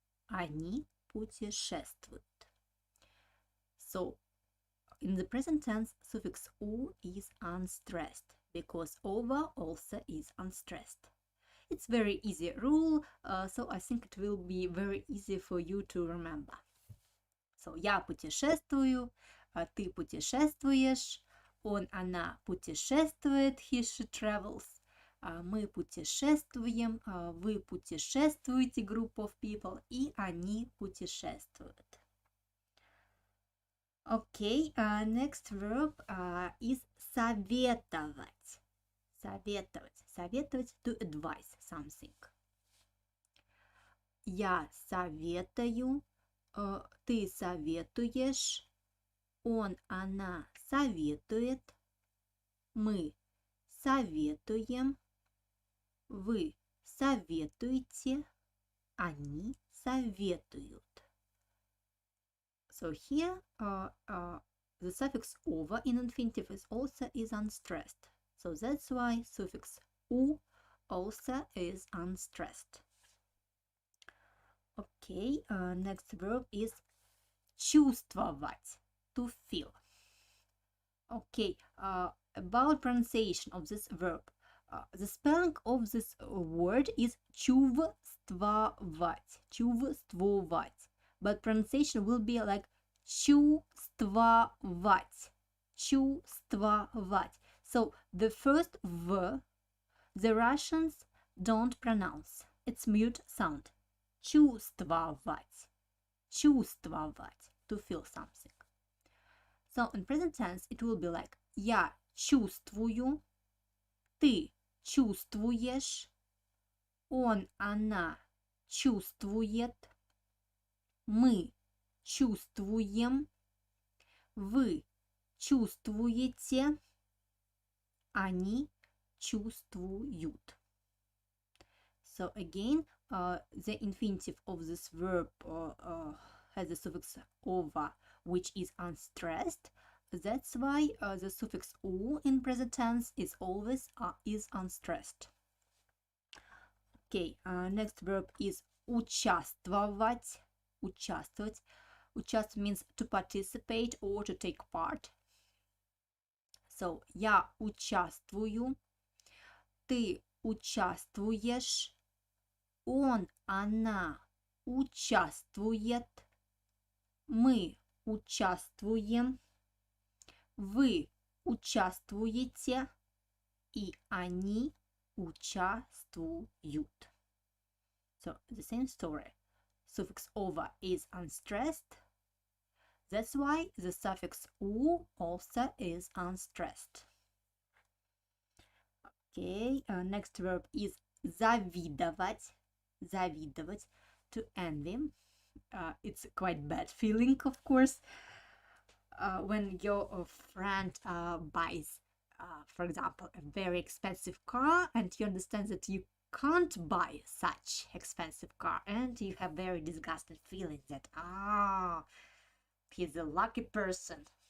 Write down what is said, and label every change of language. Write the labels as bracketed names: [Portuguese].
[Russian] Они путешествуют. [English] So, in the present tense, suffix u is unstressed because ova also is unstressed. It's very easy rule, so I think it will be very easy for you to remember. [Russian] So, я путешествую, ты путешествуешь, он, она путешествует, [English] he, she travels, [Russian] мы путешествуем, вы путешествуете, [English] group of people, [Russian] и они путешествуют. [English] Okay, next verb is советовать. [Russian] Советовать. [English] Советовать, to advise something. [Russian] Я советую, ты советуешь, он, она советует, мы советуем, вы советуете, они советуют. [English] So here the suffix over in infinitive is also unstressed. So that's why suffix u also is unstressed. Okay, next verb is чувствовать, to feel. Okay, about pronunciation of this verb. The spelling of this word is чувствовать, чувствовать, but pronunciation will be like чувствовать, чувствовать. So the first V, the Russians don't pronounce. It's mute sound. Чувствовать, чувствовать, to feel something. So in present tense it will be like [Russian] я чувствую, ты чувствуешь, он, она чувствует, мы чувствуем, вы чувствуете, они чувствуют. [English] So again, the infinitive of this verb has the suffix over, which is unstressed. That's why the suffix u in present tense is always is unstressed. Okay, next verb is участвовать. [Russian] Участвовать. [English] Участвовать means to participate or to take part. [Russian] So, я участвую, ты участвуешь, он, она участвует, мы участвуем, вы участвуете, и они участвуют. [English] So, the same story. Suffix over is unstressed. That's why the suffix u also is unstressed. Okay, next verb is завидовать. Завидовать, to envy. It's quite bad feeling, of course, when your friend buys, for example, a very expensive car, and you understand that you can't buy such expensive car, and you have very disgusting feeling that he's a lucky person.